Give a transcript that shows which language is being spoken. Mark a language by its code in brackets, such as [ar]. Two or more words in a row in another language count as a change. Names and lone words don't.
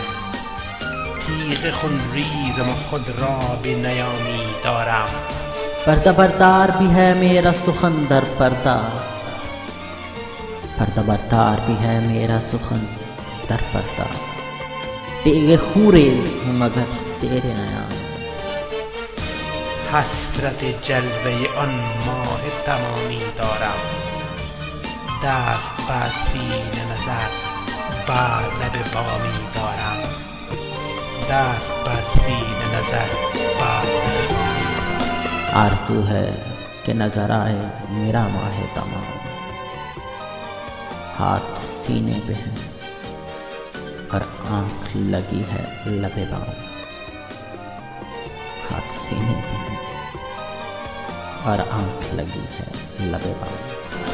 [fa] تیغ خون ریزم و خود را به نیامی دارم. [ur] پردہ بردار بھی ہے میرا سخن در پردہ، پردہ بردار بھی ہے میرا سخن در پردہ. تیغے خوں‌ریز ہوں مگر شعر نیا. [fa] حسرت جلوه آن ماه تمامی دارم، دست بر سینه نظر بر لب بامی دارم. دست بر سینه نظر بر لب بامی دارم. [ur] آرزو ہے کہ نظر آئے میرا ماہ تمام، ہاتھ سینے پہ ہے اور آنکھ لگی ہے لبِ بام. ہاتھ سینے پہ ہے اور آنکھ لگی ہے لبِ بام.